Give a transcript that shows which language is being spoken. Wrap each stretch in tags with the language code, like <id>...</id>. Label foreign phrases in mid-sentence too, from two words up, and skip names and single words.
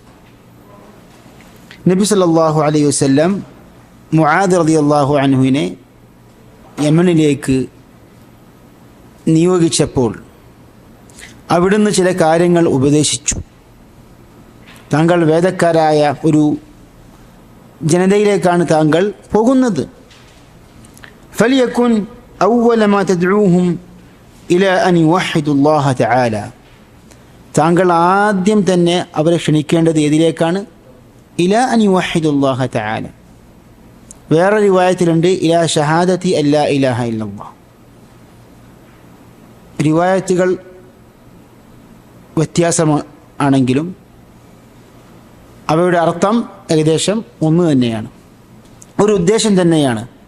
<ml>നബി</ml> <ar>صلى الله عليه وسلم</ar> <ml>മുആദ് റളിയല്ലാഹു അൻഹുവിനെ യമനിലേക്ക് നിയോഗിച്ചപ്പോൾ അവിടുന്ന് ചില കാര്യങ്ങൾ ഉപദേശിച്ചു. താങ്കൾ വേദക്കാരായ ഒരു ജനതയിലേക്കാണ് താങ്കൾ പോകുന്നത്.</ml> <ar>فليكن أول ما تدعوهم إلى أن يوحدوا الله تعالى.</ar> <ml>താങ്കൾ ആദ്യം തന്നെ അവരെ ക്ഷണിക്കേണ്ടത് ഏതിലേക്കാണ്?</ml> <ar>إلى أن يوحدوا الله تعالى.</ar> <ml>വേറെ റിവായത്തിലുണ്ട്</ml> <ar>إلى شهادة ألا إله إلا الله.</ar> <ml>റിവായത്തുകൾ വ്യത്യാസമാണെങ്കിലും അവയുടെ അർത്ഥം ഏകദേശം ഒന്ന് തന്നെയാണ്, ഒരു ഉദ്ദേശം തന്നെയാണ്.</ml>